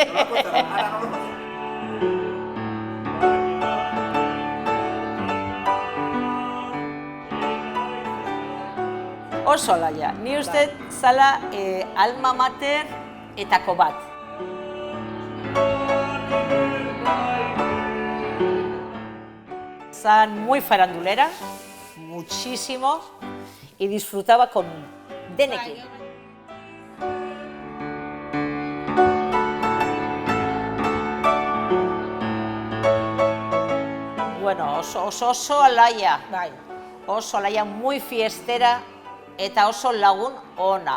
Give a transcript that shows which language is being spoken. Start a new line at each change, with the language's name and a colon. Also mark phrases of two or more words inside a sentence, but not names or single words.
Basque: Oso laia, ni uste zala
Latin: alma mater
Basque: etako bat.
Spanish: Zan muy farandulera, muchísimo, y disfrutaba con denekin.
Basque: Bueno, oso alaia, oso alaia,
Spanish: muy fiestera,
Basque: eta oso lagun ona.